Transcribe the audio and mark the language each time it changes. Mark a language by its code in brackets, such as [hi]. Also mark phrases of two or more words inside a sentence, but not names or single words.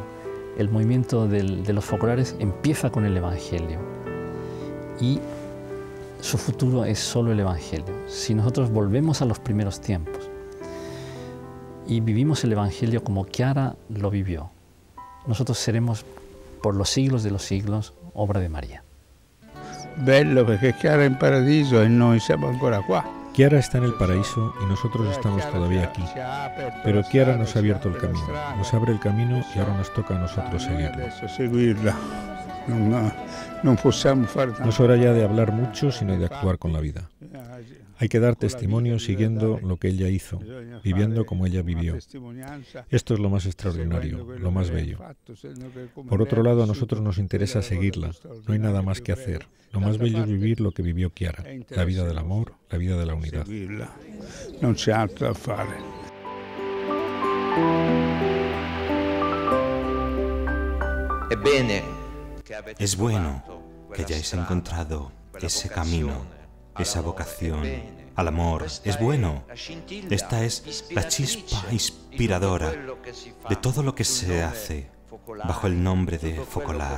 [es] El movimiento de los focolares empieza con el Evangelio y su futuro es solo el Evangelio. Si nosotros volvemos a los primeros tiempos y vivimos el Evangelio como Chiara lo vivió, nosotros seremos por los siglos de los siglos obra de María. [it] Bello perché Chiara in paradiso e noi siamo ancora qua. [es] Chiara está en el paraíso y nosotros estamos todavía aquí. Pero Chiara nos ha abierto el camino, nos abre el camino y ahora nos toca a nosotros seguirlo. No es hora ya de hablar mucho, sino de actuar con la vida. Hay que dar testimonio siguiendo lo que ella hizo, viviendo como ella vivió. Esto es lo más extraordinario, lo más bello. Por otro lado, a nosotros nos interesa seguirla. No hay nada más que hacer. Lo más bello es vivir lo que vivió Chiara, la vida del amor, la vida de la unidad. [it] No c'è altro da fare. [es] Es bueno que hayáis encontrado ese camino, esa vocación al amor. Es bueno. Esta es la chispa inspiradora de todo lo que se hace bajo el nombre de Focolar.